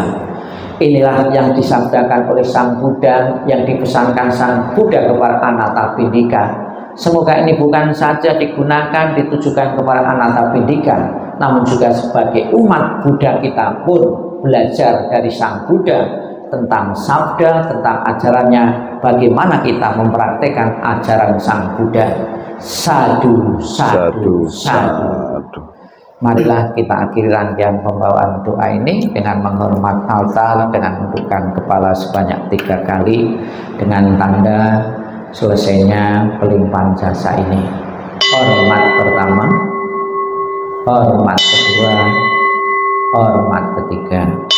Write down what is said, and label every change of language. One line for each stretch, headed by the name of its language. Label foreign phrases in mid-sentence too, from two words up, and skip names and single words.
Indonesian: Inilah yang disabdakan oleh Sang Buddha, yang dipesankan Sang Buddha kepada Anathapindika. Semoga ini bukan saja digunakan ditujukan kepada Anathapindika, namun juga sebagai umat Buddha kita pun belajar dari Sang Buddha tentang sabda, tentang ajarannya, bagaimana kita mempraktekkan ajaran Sang Buddha.
Pali: Sadu, sadu, sadu.
Indonesian: Marilah kita akhiri rangkaian pembawaan doa ini dengan menghormat altar, dengan menundukkan kepala sebanyak 3 kali, dengan tanda selesainya pelimpahan jasa ini. Hormat pertama, hormat kedua, hormat ketiga.